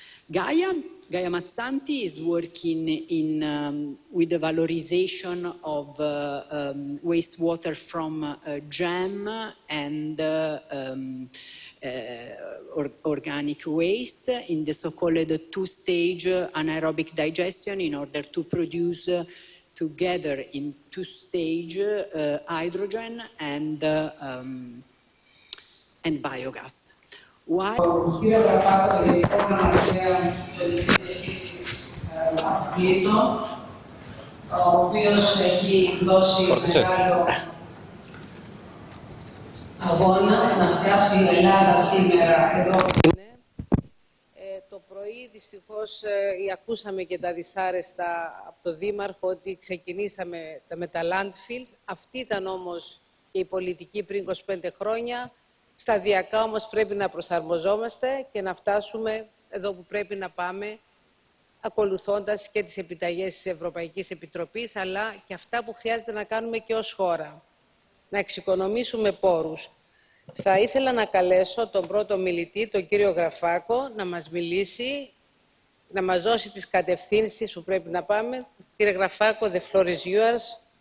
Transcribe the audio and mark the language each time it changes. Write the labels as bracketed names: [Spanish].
[English] Gaia Mazzanti is working with the valorization of wastewater from jam and organic waste in the so-called two-stage anaerobic digestion in order to produce together in two-stage hydrogen and biogas. Why? [Greek] Κύριε Γραφάκο, το Γενικό Γραμματέα της Πολιτικής Διαχείρισης Αποβλήτων, ο οποίος έχει δώσει μεγάλο αγώνα να φτάσει η Ελλάδα σήμερα εδώ που είναι. Το πρωί δυστυχώς ακούσαμε και τα δυσάρεστα από το Δήμαρχο ότι ξεκινήσαμε με τα landfills. Αυτή ήταν όμως και η πολιτική πριν 25 χρόνια. Σταδιακά όμως πρέπει να προσαρμοζόμαστε και να φτάσουμε εδώ που πρέπει να πάμε, ακολουθώντας και τις επιταγές της Ευρωπαϊκής Επιτροπής, αλλά και αυτά που χρειάζεται να κάνουμε και ως χώρα. Να εξοικονομήσουμε πόρους. Θα ήθελα να καλέσω τον πρώτο μιλητή, τον κύριο Γραφάκο, να μας μιλήσει, να μας δώσει τις κατευθύνσεις που πρέπει να πάμε. Κύριε [English] Γραφάκο, the floor is yours.